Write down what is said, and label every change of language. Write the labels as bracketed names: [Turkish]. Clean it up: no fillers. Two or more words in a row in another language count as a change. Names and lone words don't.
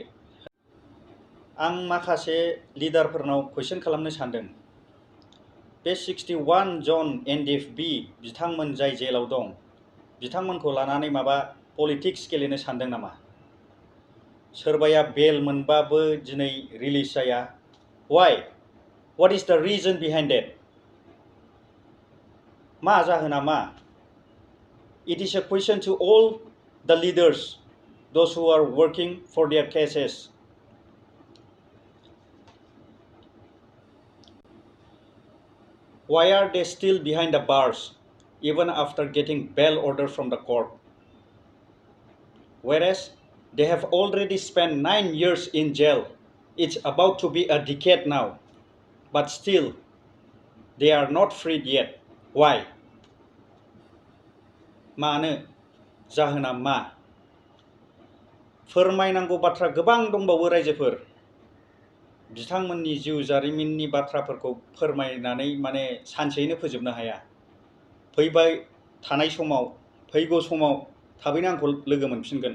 [Bodo] आं माखासे लिडारफोरनाव कुइसन खालामनो सानदों, बे 61 जन NDFB बिथांमोन जाय जेलाव दं, बिथांमोनखौ लानानै माबा पलिटिक्स गेलेनो सानदों नामा? सोरबाया बेल मोनबाबो दिनै रिलिज जाया। [English] Why? What is the reason behind that? [Bodo] मा जाहोना मा? [English] It is a question to all the leaders, those who are working for their cases. Why are they still behind the bars, even after getting bail order from the court? Whereas they have already spent 9 years in jail. It's about to be a decade now, but still, they are not freed yet. Why? [Bodo] मानो? जाहोना मा? फोरमायनांगौ बाथ्रा गोबां दंबावो रायजोफोर। बिथांमोननि जिउ जारिमिननि बाथ्राफोरखौ फोरमायनानै माने सानसेयैनो फोजोबनो हाया। फैबाय थानाय समाव, फैगौ समाव थाबैनो आंखौ लोगो मोनफिनगोन।